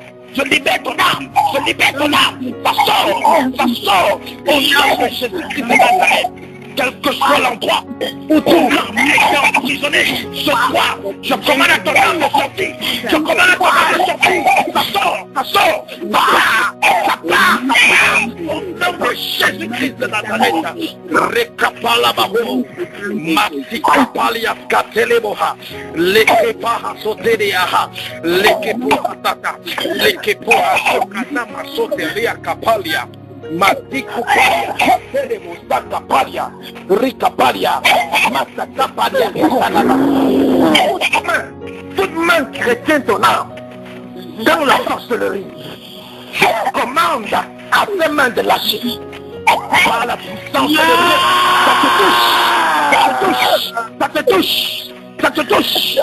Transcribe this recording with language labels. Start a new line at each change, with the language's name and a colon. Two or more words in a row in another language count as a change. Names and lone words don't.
French: Ça sort au nom de Jésus-Christ de Nazareth. Quel que soit l'endroit où ton âme est emprisonnée, ce soir, je commande à ton âme de sortir. Ça sort. Ça part. Au nom de Jésus-Christ de Nazareth. Rekapalababo, Masikapalia Kateleboha, Lekepaha Soteriaha, Lekepoha Tata, Lekepoha Sokanama Soteria Kapalia. Matikupalia, Telebostakapalia, Rikapalia, Masakapalia, toute main qui retient ton âme dans la sorcellerie, je commande à ces mains de lâcher par la puissance de Dieu. Ça te touche.